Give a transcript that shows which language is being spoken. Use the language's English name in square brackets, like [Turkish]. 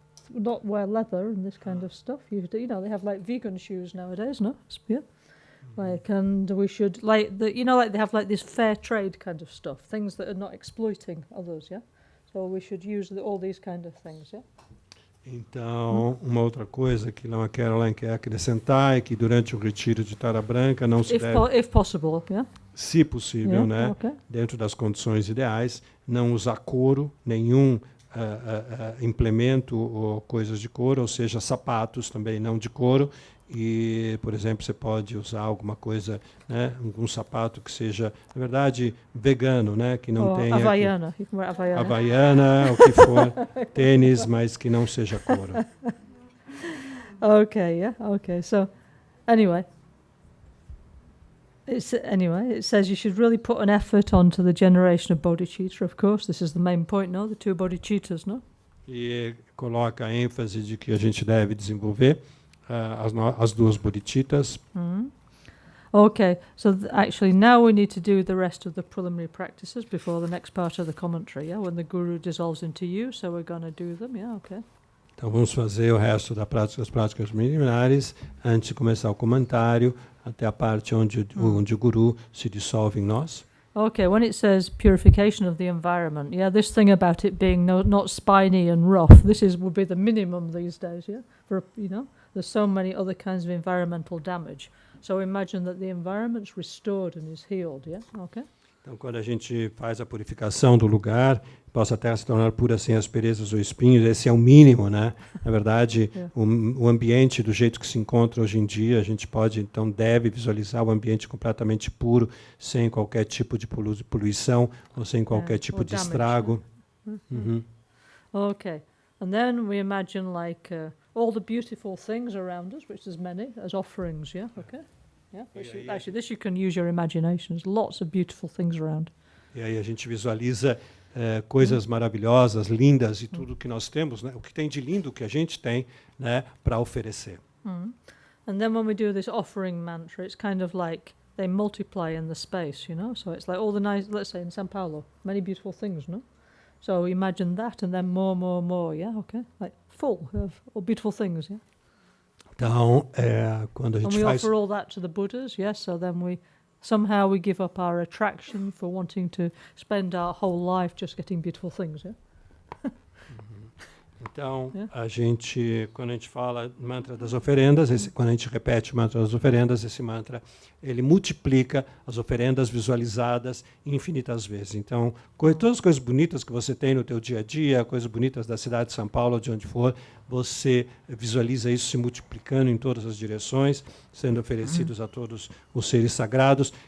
[English] Not wear leather and this kind of stuff. They have like vegan shoes nowadays, no? Yeah. And we should, like they have like this fair trade kind of stuff, things that are not exploiting others, yeah? So we should use all these kind of things, yeah? [Portuguese] Então, uma outra coisa que Lama Caroline quer acrescentar é que durante o retiro de Tara Branca não se deve, [English] if possible, yeah? [Portuguese] se possível, né, [English] okay. [Portuguese] dentro das condições ideais, não usar couro, nenhum implemento ou coisas de couro, ou seja, sapatos também não de couro. E, por exemplo, você pode usar alguma coisa, né, algum sapato que seja, na verdade, vegano, né, que não tenha Havaiana, Havaiana, o que for, tênis, mas que não seja couro. [English] Okay. So, anyway, it says you should really put an effort onto the generation of bodhicitta. Of course, this is the main point, no? The two bodhicittas, no? [Portuguese] E coloca a ênfase de que a gente deve desenvolver as duas bodhicittas. [English] Okay, so actually now we need to do the rest of the preliminary practices before the next part of the commentary, yeah? When the Guru dissolves into you, so we're going to do them, yeah, okay. [Portuguese] Então vamos fazer o resto das práticas preliminares antes de começar o comentário, até a parte onde o Guru se dissolve em nós. [English] Okay, when it says purification of the environment, yeah, this thing about it being not spiny and rough, would be the minimum these days, yeah? There's so many other kinds of environmental damage. So imagine that the environment's restored and is healed, yeah? Okay? [Portuguese] Então, quando a gente faz a purificação do lugar, possa a terra se tornar pura sem asperezas ou espinhos, esse é o mínimo, né? Na verdade, o ambiente do jeito que se encontra hoje em dia, a gente deve visualizar o ambiente completamente puro, sem qualquer tipo de poluição, ou sem qualquer tipo de estrago. [English] Okay. And then we imagine all the beautiful things around us, which there's many, as offerings, yeah? Okay? Yeah, actually, this you can use your imaginations. Lots of beautiful things around. [Portuguese] E aí a gente visualiza coisas maravilhosas, lindas e tudo que nós temos, né? O que tem de lindo que a gente tem, né, para oferecer. [English] And then when we do this offering mantra, it's kind of like they multiply in the space, you know. So it's like all the nice, let's say in São Paulo, many beautiful things, no? So imagine that, and then more, yeah, okay, like full of all beautiful things, yeah. [Portuguese] Então, quando a gente [English] and we [Portuguese] faz... [English] offer all that to the Buddhas, yes. So then somehow we give up our attraction for wanting to spend our whole life just getting beautiful things, yeah. [Portuguese] Então, quando a gente fala mantra das oferendas, quando a gente repete o mantra das oferendas, esse mantra, ele multiplica as oferendas visualizadas infinitas vezes. Então, todas as coisas bonitas que você tem no teu dia a dia, coisas bonitas da cidade de São Paulo, de onde for, você visualiza isso se multiplicando em todas as direções, sendo oferecidos a todos os seres sagrados.